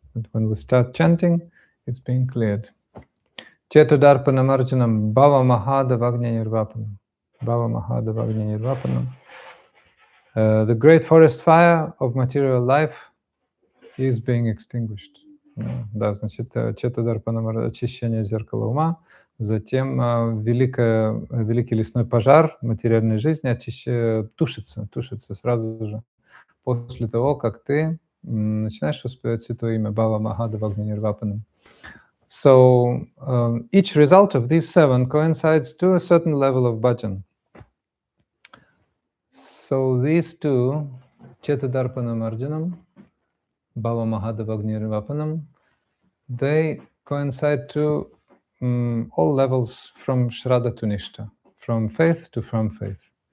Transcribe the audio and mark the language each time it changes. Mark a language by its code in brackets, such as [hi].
[en] But when we start chanting, it's being cleared. [sa] Chetudarpanamarjanam bhava mahadavagnya nirvapanam. Bhava mahadavagnya nirvapanam. [en] The great forest fire of material life is being extinguished. [ru] Да, значит, Четударпанамарджанам — очищение зеркала ума. Затем великий лесной пожар материальной жизни тушится сразу же после того, как ты начинаешь воспевать святое имя [sa] Бхава Махадавагни Нирвапанам. [en] So each result of these 7 coincides to a certain level of bhajan. So these 2, Chetudarpanamarjanam, Bhava Mahadavagni Nirvapanam, they coincide to all levels from Shraddha to Nishta, from faith to from faith.